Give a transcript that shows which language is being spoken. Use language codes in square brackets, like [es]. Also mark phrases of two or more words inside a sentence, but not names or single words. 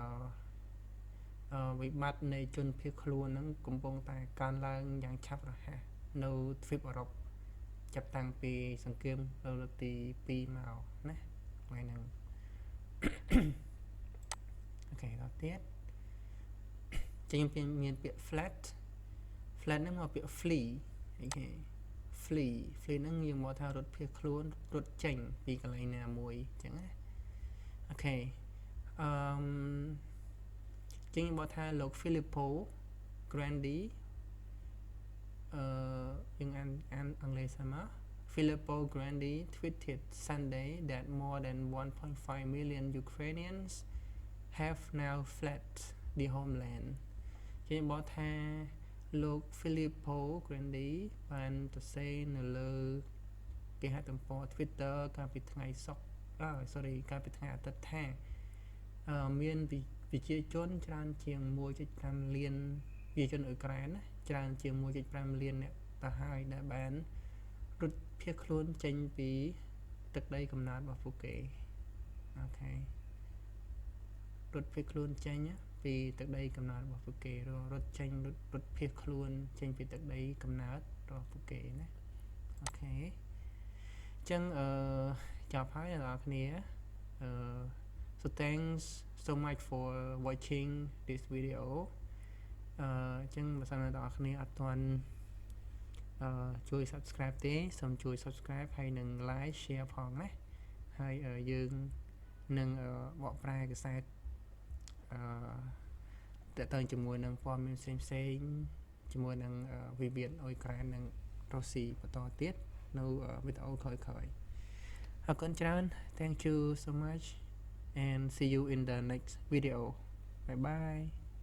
[km] វិបត្តិនៃជនភៀសខ្លួនហ្នឹងកំពុងតែកើនឡើងយ៉ាងឆាប់រហ័សនៅទ្វីបអឺរ៉ុបចាប់តាំងពីសង្គ្រាមលោកលើកទី2មកណាថ្ងៃហ្នឹងអូខេដល់ទៀតចឹងមានពាក្យ flat ហ្នឹងមកពាក្យ flee អូខេ flee ហ្នឹងយើងមកថារត់ភៀសខ្លួនរត់ចេញពីកន្លែងណាមួយចឹងណាអូខេ ចឹងយើងមកថាលោក [en] Filippo Grandi យើងអានអង់គ្លេសមក Filippo Grandi tweeted Sunday that more than 1.5 million Ukrainians have now fled the homeland [km] ចឹងบอกថាលោក Filippo Grandi បានទៅសេនៅលើគេហទំព័រ Twitter កាលពីថ្ងៃកាលពីថ្ងៃអាទិត្យ ថាមានប្រជាជនច្រើនជាង 1.5 លានប្រជាជនអ៊ុយក្រែនណាច្រើនជាង 1.5 លានអ្នកទៅហើយដែលបានរត់ភៀសខ្លួន ចេញពីទឹកដីកំណើតរបស់ពួកគេអូខេរត់ភៀសខ្លួនចេញពីទឹកដីកំណើត របស់ពួកគេរត់ចេញរត់ភៀសខ្លួនចេញពីទឹកដីកំណើតរបស់ពួកគេណាអូខេអញ្ចឹងចប់ហើយអ្នកនរគ្នា [en] so thanks so much for watching this video [km] អញ្ចឹងបើសិនអ្នកនរគ្នាអត់ទាន់ជួយ subscribe ទេសូមជួយ subscribe ហើយនឹង [en] like share [km] ផងណាហើយយើងនឹងបកប្រែកាសែត តើតើជាមួយនឹងព័ត៌មានផ្សេងជាមួយនឹងវិវាទអ៊ុយក្រែននិងរុស្ស៊ីបន្តទៀតនៅវីដេអូក្រោយៗអរគុណច្រើន [en] thank you so much and see you in the next video bye bye